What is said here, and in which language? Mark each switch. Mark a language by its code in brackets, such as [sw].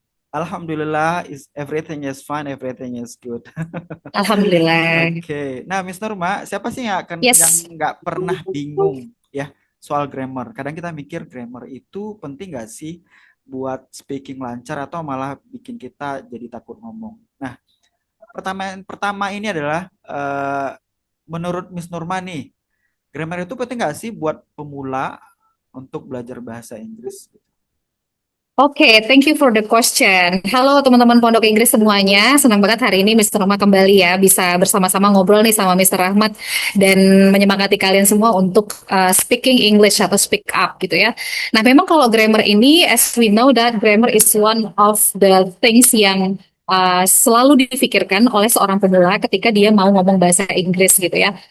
[en] Alhamdulillah, is everything is fine, everything is good. [ar] Alhamdulillah. [id] Oke, nah Miss Nurma, siapa sih yang [en] Yes. [id] nggak pernah bingung ya soal grammar? Kadang kita mikir grammar itu penting nggak sih buat speaking lancar atau malah bikin kita jadi takut ngomong. Nah, pertanyaan pertama ini adalah menurut Miss Nurma nih, grammar itu penting nggak sih buat pemula untuk belajar bahasa Inggris? [en] Oke, thank you for the question. [id] Halo teman-teman Pondok Inggris semuanya. Senang banget hari ini Mr. Rahmat kembali ya bisa bersama-sama ngobrol nih sama Mr. Rahmat dan menyemangati kalian semua untuk speaking English atau speak up gitu ya. Nah, memang kalau grammar ini [en] as we know that grammar is one of the things [id] yang selalu difikirkan oleh seorang pemula ketika dia mau ngomong bahasa Inggris gitu ya.